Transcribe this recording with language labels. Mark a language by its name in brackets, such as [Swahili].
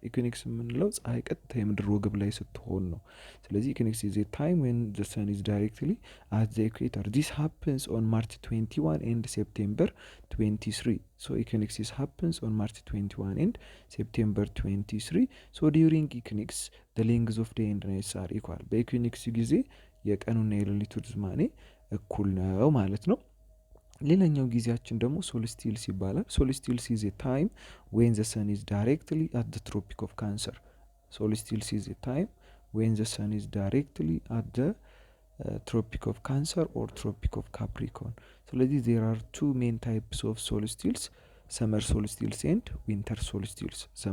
[Amharic] equinox የምንለው ፀሐይ ቀጥታ የምድር ወገብ ላይ ስትሆን ነው። ስለዚህ [English] equinox is a time when the sun is directly at the equator. This happens on March 21 and September 23. So equinox happens on March 21 and September 23. So during equinox the lengths of day and night are equal. [Amharic] በequinox ጊዜ የቀኑና የሌሊቱ ርዝማኔ እኩል ነው ማለት ነው። ሌላኛው ጊዜያችን ደግሞ ሶልስቲልስ ይባላል። [English] ሶልስቲልስ is a time when the sun is directly at the tropic of Cancer. Solstice is a time when the sun is directly at the tropic of Cancer or tropic of Capricorn. So there are two main types of solstices, summer solstice and winter solstice.